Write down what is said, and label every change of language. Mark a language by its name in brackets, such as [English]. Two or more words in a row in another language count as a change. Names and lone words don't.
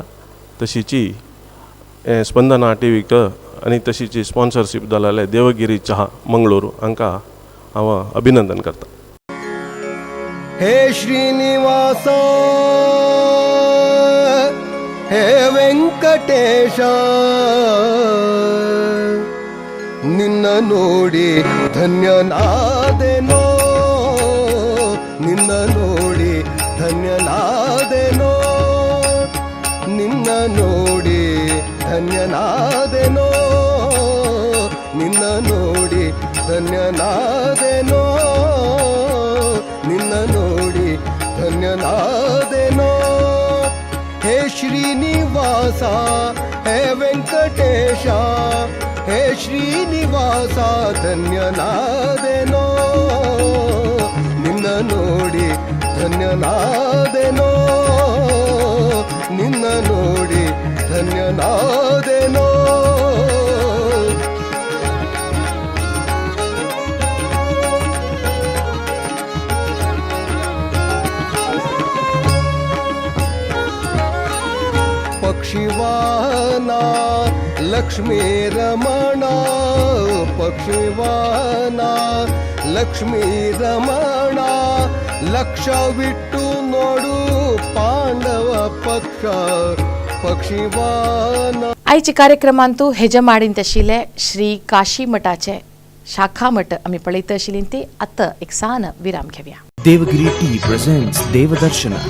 [Konkani] तशीच हे स्पंदना टीव्हीक आनी तशीच स्पॉन्सरशीप जाल्ले देवगिरी चहा मंगळूर हांकां हांव अभिनंदन करता. [Kannada] ಹೇ ಶ್ರೀನಿವಾಸ ಹೇ ವೆಂಕಟೇಶ ನಿನ್ನ ನೋಡಿ ಧನ್ಯನಾದೆನೋ ನಿನ್ನ ನೋಡಿ ಧನ್ಯನಾದೆನೋ ನಿನ್ನ ನೋಡಿ ಧನ್ಯನಾದೆನೋ ನಿನ್ನ ನೋಡಿ ಧನ್ಯನಾದೆನೋ ನಿನ್ನ ನೋಡಿ ಧನ್ಯನಾದೆನೋ. ಹೇ ಶ್ರೀನಿವಾಸ ಹೇ ವೆಂಕಟೇಶ ಹೇ ಶ್ರೀನಿವಾಸ ಧನ್ಯನಾದೆನೋ ನಿನ್ನ ನೋಡಿ ಧನ್ಯನಾದೆನೋ ನಿನ್ನ ನೋಡಿ ಧನ್ಯನಾದೆನೋ. ಪಕ್ಷಿವಾನ ಲಕ್ಷ್ಮೀ ರಮಣ ಪಕ್ಷಿವಾನ ಲಕ್ಷ್ಮೀ ರಮಣ ಲಕ್ಷವಿಟ್ಟು ನೋಡು ಪಾಂಡವ ಪಕ್ಷ ಪಕ್ಷಿವಾನ. [Konkani] आयच्या कार्यक्रमांतू हेजे माडीन तशिले श्री काशी मठाचे शाखा मठ आम्ही पळयत आशिल्ली ती आतां एक सान विराम घेवया. देवगिरी टी प्रेझेंट्स देवदर्शन.